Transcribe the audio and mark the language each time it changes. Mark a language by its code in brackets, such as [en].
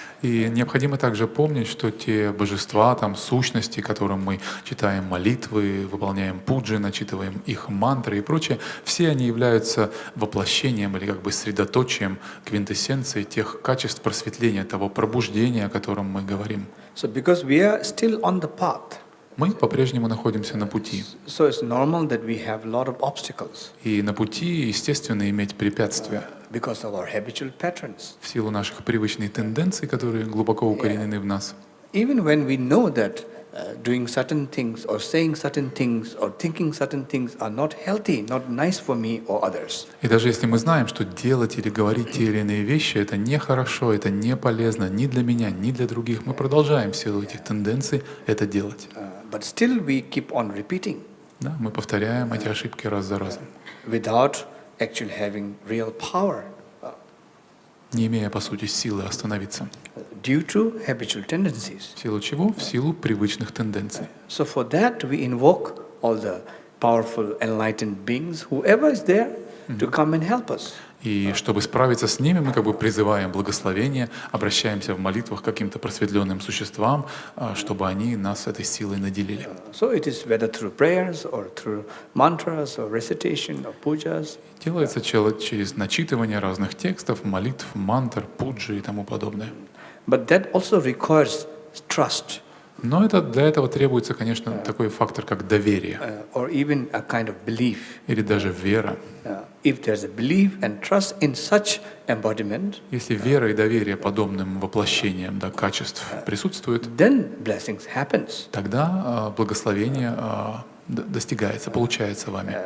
[ru] И необходимо также помнить, что те божества, там, сущности, которым мы читаем молитвы, выполняем пуджи, начитываем их мантры и прочее, все они являются воплощением или как бы средоточием, квинтэссенцией тех качеств просветления, того пробуждения, о котором мы говорим. [en] So because we are still on the path, [ru] мы по-прежнему находимся на пути. [en] So it's normal that we have a lot of obstacles. [ru] И на пути, естественно, иметь препятствия. [en] Because of our habitual patterns. [ru] В силу наших привычных тенденций, которые глубоко укоренены в нас. [en] Even when we know that doing certain things or saying certain things or thinking certain things are not healthy, not nice for me or others. [ru] И даже если мы знаем, что делать или говорить те или иные вещи, это нехорошо, это не полезно ни для меня, ни для других, мы продолжаем в силу этих тенденций это делать. [en] But still we keep on repeating. [ru] Да, мы повторяем эти ошибки раз за разом. [en] Without actually having real power. [ru] Не имея, по сути, силы остановиться. [en] Due to habitual tendencies. [ru] В силу чего? В силу привычных тенденций. [en] So for that we invoke all the powerful enlightened beings, whoever is there, to come and help us. [ru] И чтобы справиться с ними, мы как бы призываем благословение, обращаемся в молитвах к каким-то просветленным существам, чтобы они нас этой силой наделили. [en] So it is whether through prayers or through mantras or recitation or pujas. [ru] Делается через начитывание разных текстов, молитв, мантр, пуджи и тому подобное. [en] But that also requires trust. [ru] Но для этого требуется, конечно, такой фактор, как доверие. [en] Or even a kind of belief. [ru] Или даже вера. [en] If there's a belief and trust in such embodiment, [ru] если вера и доверие подобным воплощениям качеств присутствуют, [en] then blessings happens. [ru] Тогда благословение достигается, получается вами.